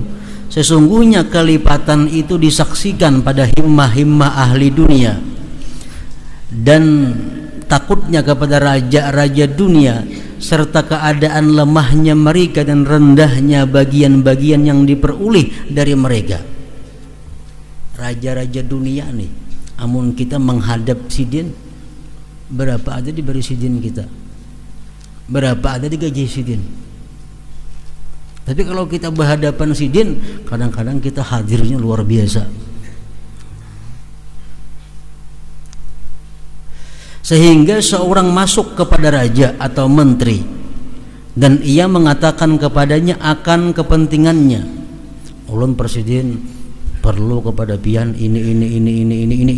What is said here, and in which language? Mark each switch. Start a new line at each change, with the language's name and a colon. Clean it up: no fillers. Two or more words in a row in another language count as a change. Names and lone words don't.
Indonesian: Sesungguhnya kelipatan itu disaksikan pada himmah-himmah ahli dunia, dan takutnya kepada raja-raja dunia, serta keadaan lemahnya mereka dan rendahnya bagian-bagian yang diperoleh dari mereka.
Banjar: Raja-raja dunia nih, amun kita menghadap sidin, berapa ada diberi sidin kita, berapa ada digaji sidin.
Indonesian: Tapi kalau kita berhadapan sidin, kadang-kadang kita hadirnya luar biasa. Sehingga seorang masuk kepada raja atau menteri dan ia mengatakan kepadanya akan kepentingannya, ulun presiden perlu kepada pian ini.